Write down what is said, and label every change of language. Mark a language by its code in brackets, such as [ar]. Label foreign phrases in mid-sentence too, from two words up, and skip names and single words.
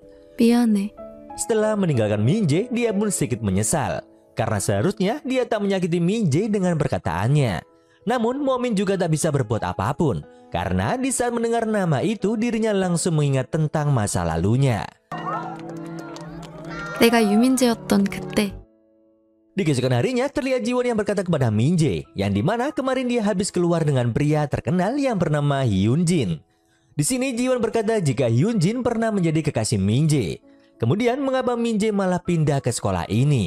[ko] 미안해. [id] Setelah meninggalkan Min-jae, dia pun sedikit menyesal karena seharusnya dia tak menyakiti Min-jae dengan perkataannya. Namun Momin juga tak bisa berbuat apapun karena di saat mendengar nama itu dirinya langsung mengingat tentang masa lalunya. [ko] 내가 유민재였던 그때. [id] Di keesokan harinya terlihat Jiwon yang berkata kepada Min-jae yang dimana kemarin dia habis keluar dengan pria terkenal yang bernama Hyunjin. Di sini Jiwon berkata jika Hyunjin pernah menjadi kekasih Min-jae. Kemudian mengapa Min-jae malah pindah ke sekolah ini?